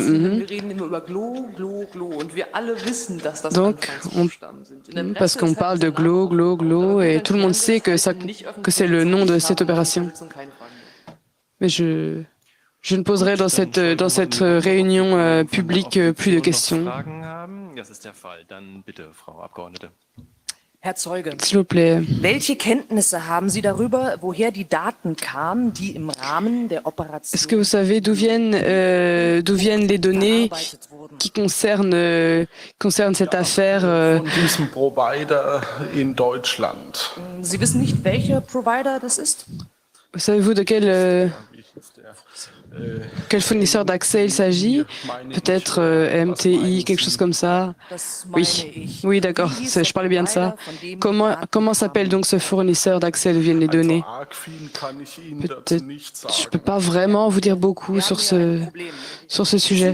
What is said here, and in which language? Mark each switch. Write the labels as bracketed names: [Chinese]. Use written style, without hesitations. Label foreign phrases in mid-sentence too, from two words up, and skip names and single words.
[French] Donc, parce qu'on parle de GLO, et tout le monde sait que c'est le nom de cette opération. Mais je ne poserai dans cette réunion publique plus de questions. [German] Herr Zeuge, [French] s'il vous plaît. [German] Welche Kenntnisse haben Sie darüber, woher die Daten kamen, die im Rahmen der Operation... [French] Est-ce que vous savez d'où viennent les données qui concernent cette affaire [German] von diesem Provider in Deutschland. Sie wissen nicht, welcher Provider das ist? [French] Savez-vous de quel fournisseur d'accès il s'agit? Peut-être MTI, quelque chose comme ça. Oui, d'accord, je parlais bien de ça. Comment s'appelle donc ce fournisseur d'accès d'où viennent les données? Peut-être, je ne peux pas vraiment vous dire beaucoup sur ce sujet.